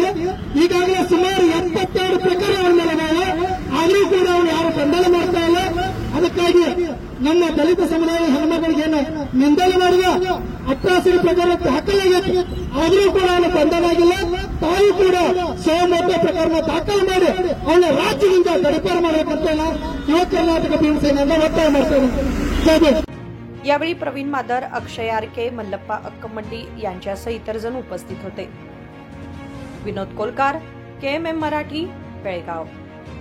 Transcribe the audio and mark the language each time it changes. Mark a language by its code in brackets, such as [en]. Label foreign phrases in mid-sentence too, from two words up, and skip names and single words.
[kn] ಈಗಾಗಲೇ ಸುಮಾರು 72 ಪ್ರಕರಣಗಳ ಮೇಲೆ ಆದರೂ ಕೂಡ ಅವ್ರು ಯಾರು ಬಂಧನ ಮಾಡ್ತಾ ಇಲ್ಲ। ಅದಕ್ಕಾಗಿ ನಮ್ಮ ದಲಿತ ಸಮುದಾಯದ ಹೆಣ್ಮಗಳಿಗೆ ಏನು ನಿಂದನೆ ಮಾಡಿದ ಅಟ್ರಾಸಿಟಿ ಪ್ರಕರಣ ದಾಖಲಾಗೈತಿ, ಆದರೂ ಕೂಡ ಅವನು ಬಂಧನ ಆಗಿಲ್ಲ। ತಾವು ಕೂಡ ಸೋಮೋಟ ಪ್ರಕರಣ ದಾಖಲು ಮಾಡಿ ಅವನ ರಾಜ್ಯದಿಂದ ಗಡಿಪಾರು ಮಾಡಬೇಕಂತ ಯುವ कर्नाटक भीम सेनेला ಒತ್ತಾಯ ಮಾಡ್ತೇವೆ। [mr] यावेळी प्रवीण मादर, अक्षय आरके, मल्लप्पा अक्कमड्डी यांच्यासह इतर जण उपस्थित होते। विनोद कोलकार, KMM मराठी, बेळगाव।